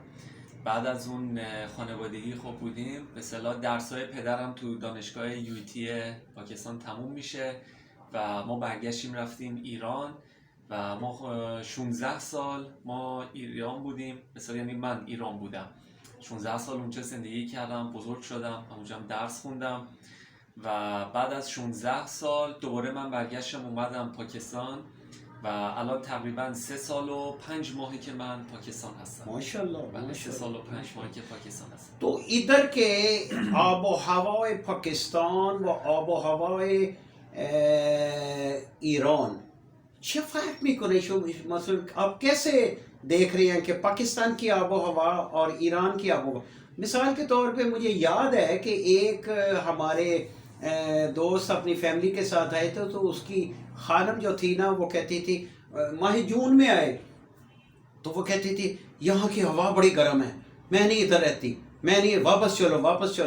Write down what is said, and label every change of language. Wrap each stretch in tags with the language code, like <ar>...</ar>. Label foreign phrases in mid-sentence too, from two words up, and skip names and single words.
<fa>بعد از اون خانوادگی خوب بودیم، به اصطلاح درس‌های پدرم تو دانشگاه یویتی پاکستان تموم میشه و ما برگشتیم رفتیم ایران و ما 16 سال ما ایران بودیم، به اصطلاح یعنی من ایران بودم 16 سال اونجا زندگی کردم، بزرگ شدم، اونجا هم درس خوندم و بعد از 16 سال دوباره من برگشتم اومدم پاکستان و الان تقریبا 3 سال و 5 ماهی که من پاکستان هستم. ماشاءالله. بله 3 سال و 5 ماهی که پاکستان هستم. تو</fa> <ur>ادھر کے</ur> <fa>آب و هوای پاکستان و آب و هوای ایران چه فرق میکنه؟</fa> <ur>مثلا آپ کیسے دیکھ رہے ہیں کہ پاکستان کی آب و ہوا اور ایران کی آب و ہوا؟ مثال کے طور پہ مجھے یاد ہے کہ ایک ہمارے دوست اپنی فیملی کے ساتھ آئے تھے تو اس کی خانم جو تھی نا وہ کہتی تھی ماہ جون میں آئے تو وہ کہتی تھی یہاں کی ہوا بڑی گرم ہے، میں نہیں ادھر رہتی، میں نہیں، واپس چلو واپس چلو.</ur>